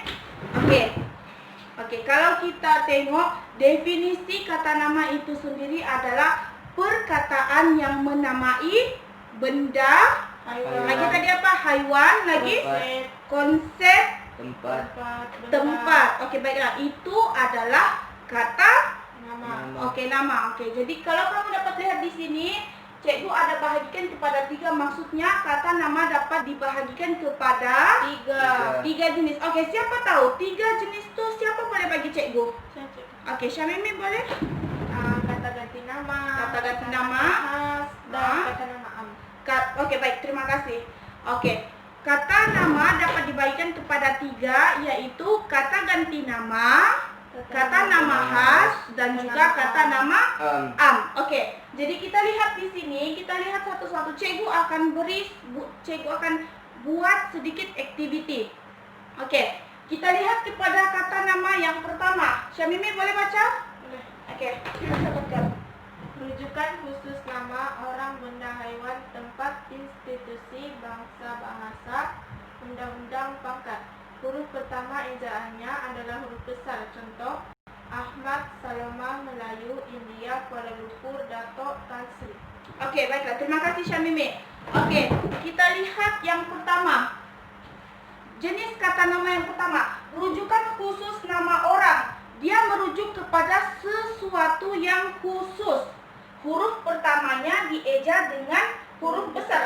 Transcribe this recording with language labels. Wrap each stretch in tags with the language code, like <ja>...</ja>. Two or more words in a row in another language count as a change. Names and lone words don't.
<ms>Oke, kalau kita tengok definisi kata nama itu sendiri adalah perkataan yang menamai benda. Hewan. Lagi tadi apa? Hewan. Lagi konsep. Tempat. Oke, baiklah. Itu adalah kata nama. Oke, nama. Oke, jadi kalau kamu dapat lihat di sini, Cikgu ada bahagikan kepada 3. Maksudnya kata nama dapat dibahagikan kepada 3 jenis. Oke, siapa tahu 3 jenis itu siapa boleh bagi Cikgu? Oke, Syamimi boleh? Kata ganti nama. Kata ganti nama. Dan kata nama am. Oke, baik, terima kasih. Oke, kata nama dapat dibagikan kepada 3, yaitu kata ganti nama, kata nama khas, dan juga kata nama am. Oke, jadi kita lihat di sini, kita lihat satu-satu. Cikgu akan buat sedikit activity. Oke, kita lihat kepada kata nama yang pertama. Syamimi boleh baca? Boleh. Oke, kita baca. Rujukan khusus nama orang, benda, hewan, tempat, institusi, bangsa, bahasa, undang-undang, pangkat. Huruf pertama ejaannya adalah huruf besar. Contoh: Ahmad, Saloma, Melayu, India, Kuala Lumpur, Dato', Tan Sri. Oke, baiklah. Terima kasih, Syamimi. Oke, kita lihat yang pertama. Jenis kata nama yang pertama, rujukan khusus nama orang. Dia merujuk kepada sesuatu yang khusus. Huruf pertamanya dieja dengan huruf besar.</ms>